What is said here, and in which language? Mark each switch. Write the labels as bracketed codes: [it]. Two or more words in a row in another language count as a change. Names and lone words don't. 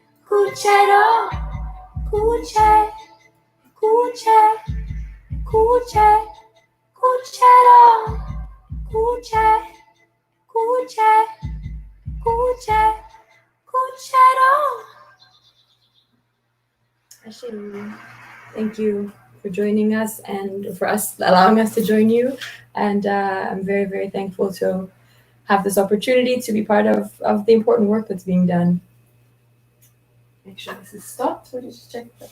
[en] Kuchero, kuche, kuche, kuche, kuchero, kuche, kuche, kuche, kuchero. Ashe. Thank you for joining us and for us allowing us to join you. And I'm very, very thankful to have this opportunity to be part of the important work that's being done. Make sure this is stopped, so just check this.